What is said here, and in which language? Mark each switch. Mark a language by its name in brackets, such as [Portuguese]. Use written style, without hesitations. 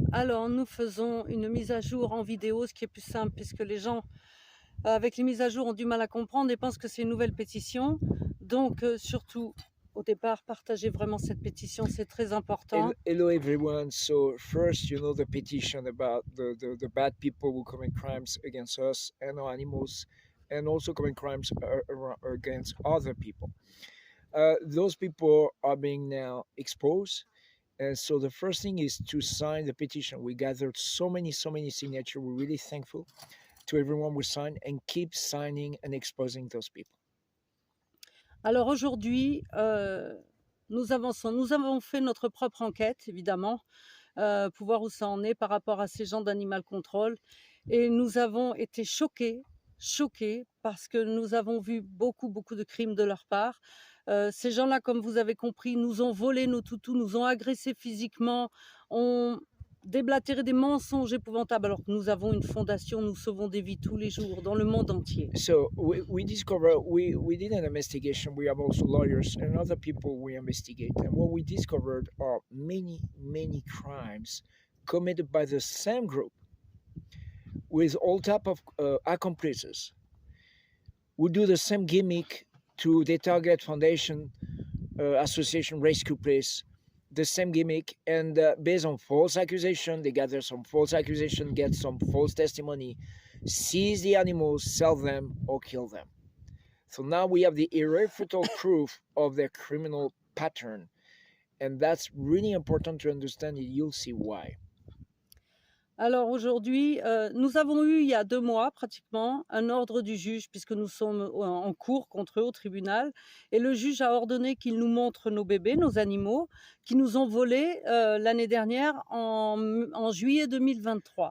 [French] Alors, nous faisons une mise à jour en vidéo, ce qui est plus simple puisque les gens, avec les mises à jour, ont du mal à comprendre et pensent que c'est une nouvelle pétition. Donc, surtout, au départ, partagez vraiment cette pétition, c'est très important. [English] Hello everyone. So first, the petition about the bad people who commit crimes against us and our animals, and also commit crimes against other people. Those people are being now exposed, and so the first thing is to sign the petition. We gathered so many signatures. We're really thankful to everyone who signed, and keep signing and exposing those people. [French] Alors aujourd'hui, nous avançons. Nous avons fait notre propre enquête, évidemment, pour voir où ça en est par rapport à ces gens d'Animal Control. Et nous avons été choqués parce que nous avons vu beaucoup de crimes de leur part. Ces gens-là, comme vous avez compris, nous ont volé nos toutous, nous ont agressés physiquement, ont déblatéré des mensonges épouvantables, alors que nous avons une fondation, nous sauvons des vies tous les jours dans le monde entier. [English] So we discovered we did an investigation. We have also lawyers and other people we investigate, and what we discovered are many crimes committed by the same group with all type of accomplices who do the same gimmick to the target foundation, association, rescue place, the same gimmick, and based on false accusation, they gather some false accusation, get some false testimony, seize the animals, sell them, or kill them. So now we have the irrefutable proof of their criminal pattern, and that's really important to understand, and you'll see why. [French] Alors aujourd'hui, nous avons eu il y a 2 mois pratiquement un ordre du juge puisque nous sommes en cours contre eux au tribunal et le juge a ordonné qu'il nous montre nos bébés, nos animaux, qui nous ont volés l'année dernière en juillet 2023.